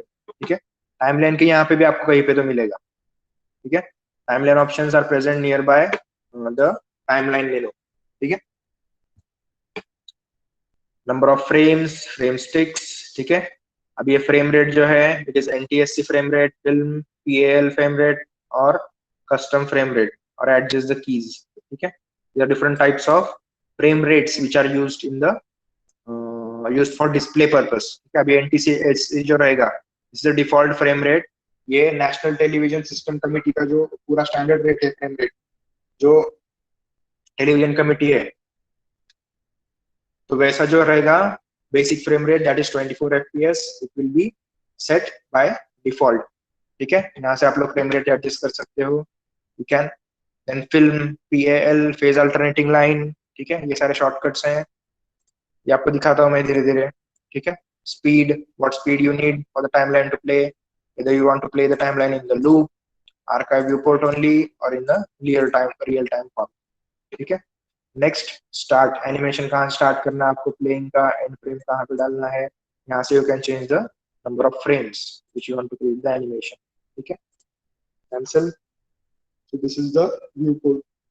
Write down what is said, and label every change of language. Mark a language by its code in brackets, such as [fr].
[hi] ठीक है, टाइमलाइन के यहाँ पे भी आपको कहीं पे तो मिलेगा। ठीक है, [en] Timeline options are present near by the timeline menu. [hi] ठीक है, [en] Number of frames, frame sticks. [hi] ठीक है, अब ये फ्रेम रेट जो है [en] It is NTSC frame rate, film PAL frame rate और custom frame rate और adjust the keys. [hi] ठीक है, [en] there are different types of frame rates which are used in the used for display purpose। [hi] ठीक है, अभी NTSC जो रहेगा [en] Is the default frame rate. [hi] ये नेशनल टेलीविजन सिस्टम कमिटी का जो पूरा स्टैंडर्ड रेट है, फ्रेम रेट जो टेलीविजन कमिटी है, तो वैसा जो रहेगा basic frame rate [en] That is 24 FPS, it will be set by default. [hi] ठीक है, यहाँ से आप लोग फ्रेम रेट एडजस्ट कर सकते हो। [en] You can then film PAL phase alternating line. [hi] ठीक है, ये सारे शॉर्टकट्स हैं, ये आपको दिखाता हूँ मैं धीरे धीरे। ठीक है, [en] Speed, what speed you need for the timeline to play, whether you want to play the timeline in the loop, archive viewport only or in the real time form। [hi] ठीक है, नेक्स्ट स्टार्ट एनिमेशन कहाँ start करना है आपको, playing का and frame कहाँ पे डालना है, यहाँ से [en] You can change the number of frames which you want to create the animation. [hi] ठीक है, [en] cancel. So this is the viewport.